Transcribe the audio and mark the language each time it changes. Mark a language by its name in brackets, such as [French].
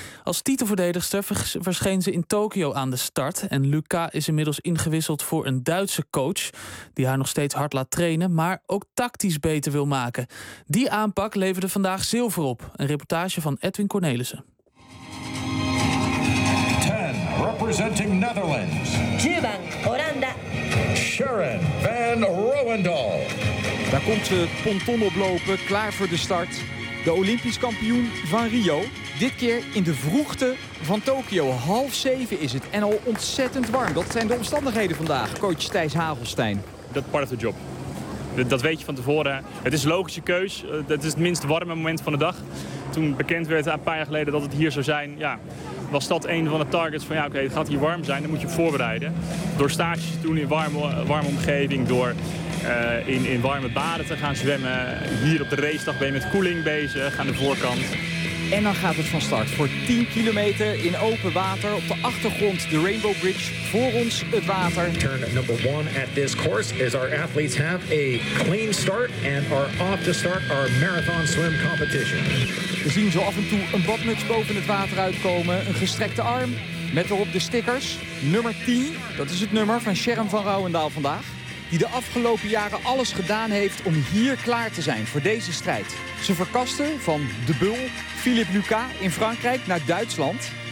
[Dutch] Als titelverdedigster verscheen ze in Tokio aan de start. En Lucas is inmiddels ingewisseld voor een Duitse coach die haar nog steeds hard laat trainen, maar ook tactisch beter wil maken. Die aanpak leverde vandaag zilver op. Een reportage van Edwin Cornelissen. [English] 10, representing Netherlands. [Japanese] 10, Oranda. [Dutch] Sharon van Rauwendaal. Daar komt ze het ponton oplopen, klaar voor de start. De Olympisch kampioen van Rio. Dit keer in de vroegte van Tokio. 6:30 is het en al ontzettend warm. Dat zijn de omstandigheden vandaag, coach Thijs Hagelstein. Dat [English] part of the job. [Dutch] Dat weet je van tevoren. Het is een logische keus. Het is het minst warme moment van de dag. Toen bekend werd een paar jaar geleden dat het hier zou zijn, ja, was dat een van de targets van ja, oké, het gaat hier warm zijn, dan moet je voorbereiden. Door stages te doen in warme omgeving, door in warme baden te gaan zwemmen. Hier op de racedag ben je met koeling bezig aan de voorkant. En dan gaat het van start voor 10 kilometer in open water. Op de achtergrond de Rainbow Bridge, voor ons het water. [English] Turn number one at this course is our athletes have a clean start and are off to start our marathon swim competition. [Dutch] We zien zo af en toe een badmuts boven het water uitkomen, een gestrekte arm met erop de stickers. Nummer 10, dat is het nummer van Sharon van Rouwendaal vandaag, die de afgelopen jaren alles gedaan heeft om hier klaar te zijn voor deze strijd. Ze verkaste van De Bul, Philippe Lucas in Frankrijk naar Duitsland.